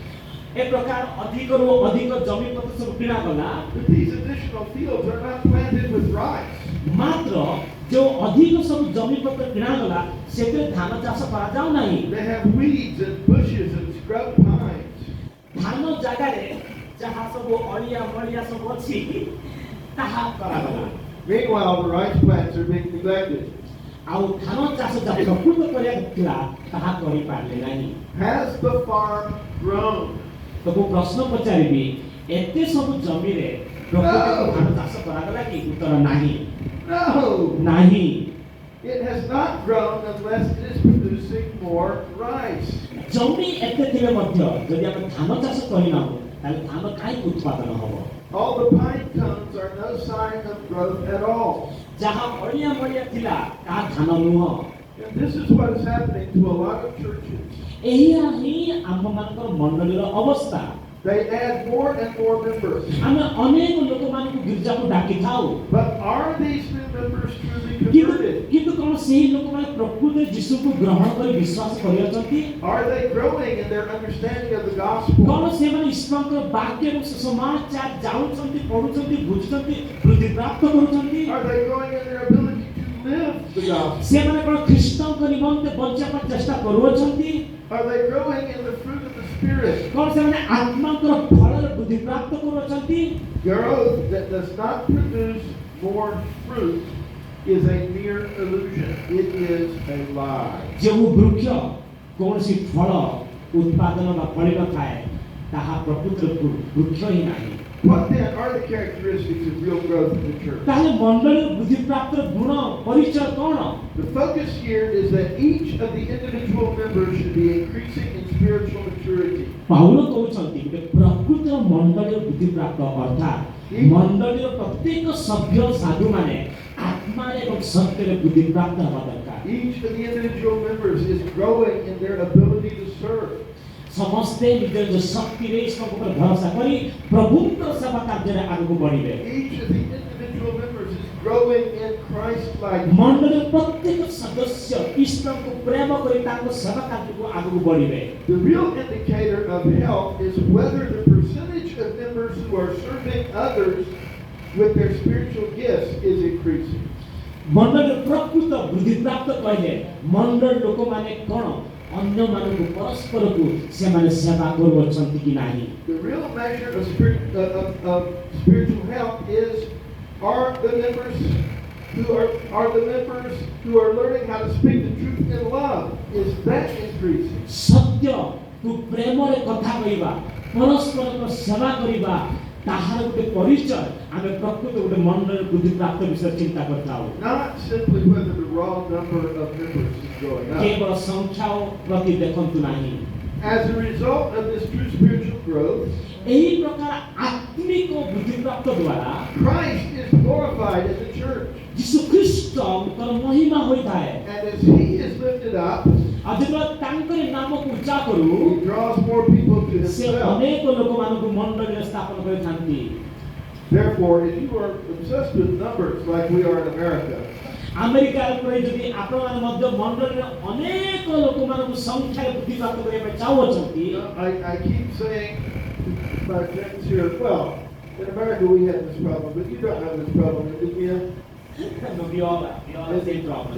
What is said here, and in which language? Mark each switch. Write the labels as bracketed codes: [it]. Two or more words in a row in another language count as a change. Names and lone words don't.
[or] ଏ ପ୍ରକାର ଅଧିକରୁ ଅଧିକ ଜମି ପତ୍ର ସବୁ କିଣା ଗଲା। [en] But these additional fields are not planted with rice. [or] ମାତ୍ର ଯେଉଁ ଅଧିକ ସବୁ ଜମି ପତ୍ର କିଣା ଗଲା ସେଥିରେ ଧାନ ଚାଷ କରାଯାଉ ନାହିଁ। [en] They have weeds and bushes and scrub pines. [or] ଧାନ ଜାଗାରେ ଯାହା ସବୁ ଅଳିଆ ମଳିଆ ସବୁ ଅଛି ତାହା କରାଗଲା। [en] Meanwhile, the rice plants are being neglected. [or] ଆଉ ଧାନ ଚାଷ ଯାହା ପ୍ରକୃତ କରିବାକୁ ଥିଲା ତାହା କରିପାରିଲେ ନାହିଁ। [en] Has the farm grown? [or] ତ ମୁଁ ପ୍ରଶ୍ନ ପଚାରିବି, ଏତେ ସବୁ ଜମିରେ ପ୍ରକୃତ ଧାନ ଚାଷ କରାଗଲା କି? ଉତ୍ତର ନାହିଁ। [en] No! [or] ନାହିଁ। [en] It has not grown unless it is producing more rice. [or] ଜମି ଏତେ ଥିଲେ ମଧ୍ୟ ଯଦି ଆମେ ଧାନ ଚାଷ କରିନାହୁଁ ତାହେଲେ ଧାନ କାହିଁକି ଉତ୍ପାଦନ ହବ? [en] All the pine cones are no sign of growth at all. [or] ଯାହା ଅଳିଆ ମଳିଆ ଥିଲା ତାହା ଧାନ ନୁହଁ। [en] And this is what is happening to a lot of churches. [or] ଏହା ହିଁ ଆମମାନଙ୍କର ମଣ୍ଡଳୀର ଅବସ୍ଥା। [en] They add more and more members. [or] ଆମେ ଅନେକ ଲୋକମାନଙ୍କୁ ଗିର୍ଜାକୁ ଡାକିଥାଉ, [en] But are these new members truly [or] କିନ୍ତୁ [en] converted? [or] କିନ୍ତୁ କ'ଣ ସେହି ଲୋକମାନେ ପ୍ରକୃତରେ ଯୀଶୁଙ୍କୁ ଗ୍ରହଣ କରି ବିଶ୍ୱାସ କରିଅଛନ୍ତି? [en] Are they growing in their understanding of the gospel? [or] କ'ଣ ସେମାନେ ଈଶ୍ୱରଙ୍କର ବାକ୍ୟ ଏବଂ ସୁସମାଚାର ଜାଣୁଛନ୍ତି, ପଢୁଛନ୍ତି, ବୁଝୁଛନ୍ତି, ବୃଦ୍ଧି ପ୍ରାପ୍ତ କରୁଛନ୍ତି? [en] Are they growing in their ability to live the gospel? [or] ସେମାନେ କ'ଣ ଖ୍ରୀଷ୍ଟଙ୍କ ନିମନ୍ତେ ବଞ୍ଚିବା ପାଇଁ ଚେଷ୍ଟା କରୁଅଛନ୍ତି? [en] Are they growing in the fruit of the Spirit? [or] କ'ଣ ସେମାନେ ଆତ୍ମାଙ୍କର ଫଳରେ ବୃଦ୍ଧି ପ୍ରାପ୍ତ କରୁଅଛନ୍ତି? [en] Growth that does not produce more fruit is a mere illusion. It is a lie. [or] ଯେଉଁ ବୃକ୍ଷ କୌଣସି ଫଳ ଉତ୍ପାଦନ ବା ଫଳି ନଥାଏ ତାହା ପ୍ରକୃତରେ ବୃକ୍ଷ ହିଁ ନାହିଁ। [en] What then are the characteristics of real growth in the church? [or] ତାହେଲେ ମଣ୍ଡଳୀର ବୃଦ୍ଧି ପ୍ରାପ୍ତର ଗୁଣ ପରିଚୟ କ'ଣ? [en] The focus here is that each of the individual members should be increasing in spiritual maturity. [or] ପାଉଲ କହୁଛନ୍ତି ଗୋଟେ ପ୍ରକୃତ ମଣ୍ଡଳୀର ବୃଦ୍ଧି ପ୍ରାପ୍ତ ଅର୍ଥାତ୍ ମଣ୍ଡଳୀର ପ୍ରତ୍ୟେକ ସଭ୍ୟ ସାଧୁମାନେ ଆତ୍ମାରେ ଏବଂ ସତ୍ୟରେ ବୃଦ୍ଧି ପ୍ରାପ୍ତ ହେବା ଦରକାର। [en] Each of the individual members is growing in their ability to serve. [or] ସମସ୍ତେ ନିଜ ନିଜ ଶକ୍ତିରେ ଈଶ୍ୱରଙ୍କ ଉପରେ ଭରସା କରି ପ୍ରଭୁଙ୍କର ସେବା କାର୍ଯ୍ୟରେ ଆଗକୁ ବଢିବେ। [en] Each of the individual members is growing in Christ-likeness. [or] ମଣ୍ଡଳୀର ପ୍ରତ୍ୟେକ ସଦସ୍ୟ ଈଶ୍ୱରଙ୍କୁ ପ୍ରେମ କରି ତାଙ୍କ ସେବା କାର୍ଯ୍ୟକୁ ଆଗକୁ ବଢିବେ। [en] The real indicator of health is whether the percentage of members who are serving others with their spiritual gifts is increasing. [or] ମଣ୍ଡଳୀର ପ୍ରକୃତ ବୃଦ୍ଧି ବୁଦ୍ଧିପ୍ରାପ୍ତ କହିଲେ ମଣ୍ଡଳ ଲୋକମାନେ କ'ଣ ଅନ୍ୟମାନଙ୍କୁ ପରସ୍ପରକୁ ସେମାନେ ସେବା କରୁଅଛନ୍ତି କି ନାହିଁ? [en] The real measure of spiritual health is are the members who are learning how to speak the truth in love. Is that increasing? [or] ସତ୍ୟକୁ ପ୍ରେମରେ କଥା କହିବା, ପରସ୍ପରର ସେବା କରିବା, ତାହାର ଗୋଟେ ପରିଚୟ ଆମେ ପ୍ରକୃତ ଗୋଟେ ମଣ୍ଡଳ ବୁଦ୍ଧିପ୍ରାପ୍ତ ବିଷୟରେ ଚିନ୍ତା କରିଥାଉ। [en] Not simply whether the raw number of members is going up. [or] କେବଳ ସଂଖ୍ୟା ପ୍ରତି ଦେଖନ୍ତୁ ନାହିଁ। [en] As a result of this true spiritual growth, [or] ଏହି ପ୍ରକାର ଆତ୍ମିକ ବୁଦ୍ଧିପ୍ରାପ୍ତ ଦ୍ୱାରା [en] Christ is glorified in the church. [or] ଯୀଶୁ ଖ୍ରୀଷ୍ଟଙ୍କର ମହିମା ହୋଇଥାଏ। [en] And as He is lifted up, [or] ଆଉ ଯେତେବେଳେ ତାଙ୍କରି ନାମକୁ ଉଚ୍ଚା କରୁ [en] He draws more people to [or] ସେ [en] Himself. [or] ଅନେକ ଲୋକମାନଙ୍କୁ ମଣ୍ଡଳୀରେ ସ୍ଥାପନ କରିଥାନ୍ତି। [en] Therefore, if you are obsessed with numbers like we are in America, [or] ଆମେରିକାର ପରି ଯଦି ଆପଣମାନେ ମଧ୍ୟ ମଣ୍ଡଳୀରେ ଅନେକ ଲୋକମାନଙ୍କୁ ସଂଖ୍ୟାରେ ବୁଦ୍ଧିପ୍ରାପ୍ତ କରିବା ପାଇଁ ଚାହୁଁଅଛନ୍ତି, [en] I keep saying to my friends here, well, in America we have this problem, but you don't have this problem in India. we all have the same problem.